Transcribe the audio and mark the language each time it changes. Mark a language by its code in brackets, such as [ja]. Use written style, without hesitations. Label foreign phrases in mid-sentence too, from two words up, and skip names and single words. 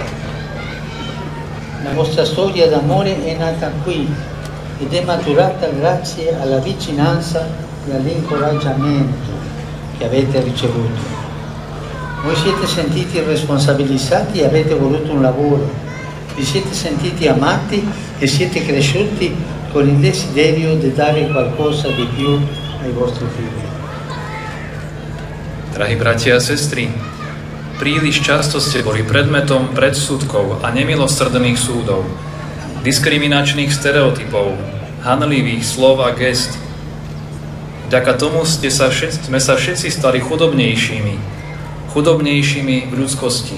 [it] La vostra storia d'amore è nata qui ed è maturata grazie alla vicinanza e all'incoraggiamento che avete ricevuto. Voi siete sentiti responsabilizzati e avete voluto un lavoro, vi siete sentiti amati e siete cresciuti con il desiderio di dare qualcosa di più ai vostri figli. [sk] Drahí bratia a sestry, príliš často ste boli predmetom predsudkov a nemilosrdných súdov, diskriminačných stereotypov, hanlivých slov a gest. Vďaka tomu sme sa všetci stali chudobnejšími v ľudskosti.